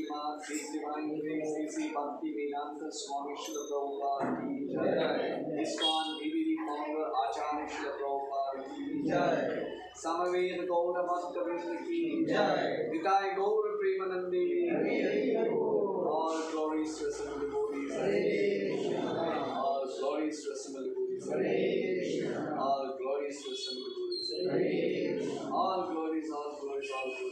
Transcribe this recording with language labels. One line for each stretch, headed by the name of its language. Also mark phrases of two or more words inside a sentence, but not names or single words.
English: His Divine Grace Sri Bhakti Vedanta Swami Srila Prabhupada
Hindi: की जय.
English: ISKCON DVD founder Acharya Srila Prabhupada
Hindi: की जय. समवेत गौर भक्त वृन्द की जय.
Bangla: নিতাই গৌর প্রেমানন্দে.
English: All glories to Assembled Devotees. All glories to Assembled Devotees. All glories to Assembled Devotees. All glories, all glories, all glories.